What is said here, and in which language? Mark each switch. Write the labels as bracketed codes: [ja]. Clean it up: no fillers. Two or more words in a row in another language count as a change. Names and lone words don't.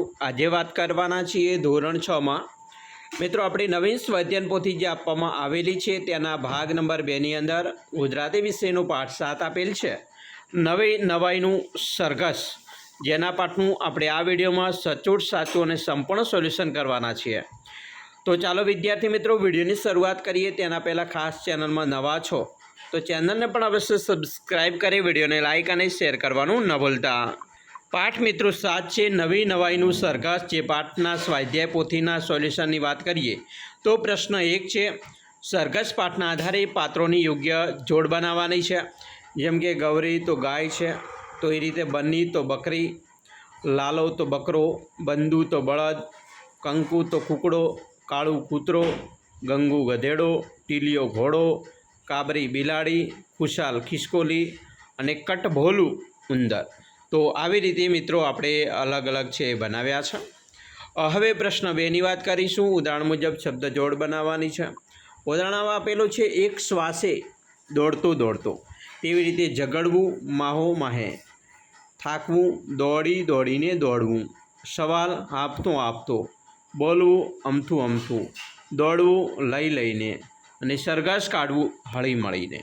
[gu] આજે વાત કરવાના છીએ ધોરણ 6 માં મિત્રો આપણી નવીન સ્વાધ્યાયન પોથી જે આપવામાં આવેલી છે તેના ભાગ નંબર 2 ની અંદર ગુજરાતી વિષયનો પાઠ 7 આપેલ છે, નવી નવાઈનું સરઘસ, જેના પાઠનું આપણે આ વિડીયોમાં સચોટ સાચું અને સંપૂર્ણ સોલ્યુશન કરવાના છીએ। તો ચાલો વિદ્યાર્થી મિત્રો વિડીયોની શરૂઆત કરીએ। તેના પહેલાં ખાસ ચેનલમાં નવા છો તો ચેનલ ને પણ અવશ્ય સબ્સ્ક્રાઇબ કરી, વીડિયો ને લાઇક ઔર શેર કરવાનું ન ભૂલતા। પાઠ મિત્રો 7 છે નવી નવાઈનું સરઘસ, જે પાઠના સ્વાધ્યાય પોથીના સોલ્યુશનની વાત કરીએ તો પ્રશ્ન 1 છે, સરઘસ પાઠના આધારે પાત્રોની યોગ્ય જોડ બનાવવાની છે। જેમ કે ગૌરી તો ગાય છે, તો એ રીતે બન્ની તો બકરી, લાલો તો બકરો, બંદુ તો બળદ, કંકુ તો કૂકડો, કાળુ કૂતરો, ગંગુ ગધેડો, ટીલિયો ઘોડો, કાબરી બિલાડી, ખુશાલ ખિસકોલી ઔર કટભોલુ ઉંદર। तो આવી રીતે મિત્રો આપણે અલગ અલગ છે બનાવ્યા છે। હવે પ્રશ્ન 2 ની વાત કરીશું। ઉદાહરણ મુજબ શબ્દ જોડ બનાવવાની છે। ઉદાહરણમાં આપેલું છે, એક શ્વાસે દોડતો દોડતો, તેવી રીતે ઝઘડવું માહો માહે, થાકવું દોડી દોડીને દોડવું, સવાલ આપતો આપતો, બોલવું અમથું અમથું, દોડવું લઈ લઈને અને સરઘસ કાઢવું હળી મળીને।